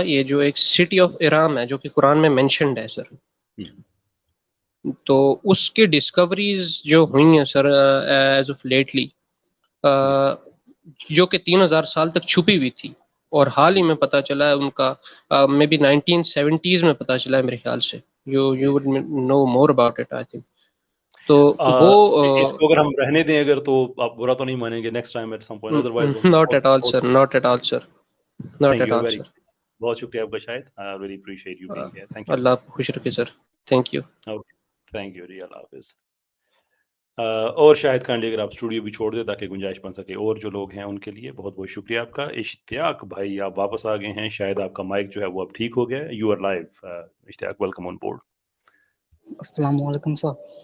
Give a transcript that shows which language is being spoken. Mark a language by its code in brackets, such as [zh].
[ur] یہ جو ایک سٹی آف ارام ہے جو کہ قرآن میں مینشنڈ ہے سر, تو اس کی ڈسکوریز جو ہوئی ہیں سر ایز آف لیٹلی, جو کہ 3000 سال تک چھپی ہوئی تھی, اور حال ہی میں پتہ چلا ہے ان کا, مے بی 1970s میں پتہ چلا ہے میرے خیال سے. [en] you would know more about it I think. [ur] تو وہ اس کو اگر ہم رہنے دیں اگر تو آپ برا تو نہیں مانیں گے [en] next time at some point, [ur] otherwise [en] not at all sir, not at all sir, not at all sir. [ur] بہت شکریہ آپ کا [en] Shahid, I really appreciate you being here. Thank you. [ur] اللہ آپ کو خوش رکھے سر. Thank you. تھینک یو جی, اللہ حافظ. اور شاہد کانڈی اگر آپ اسٹوڈیو بھی چھوڑ دیں تاکہ گنجائش بن سکے اور جو لوگ ہیں ان کے لیے, بہت بہت شکریہ آپ کا. اشتیاق بھائی آپ واپس آ گئے ہیں, شاید آپ کا مائک جو ہے وہ اب ٹھیک ہو گیا ہے. [en] You are live Ishtiaq, welcome on board. [ur] السلام علیکم سر.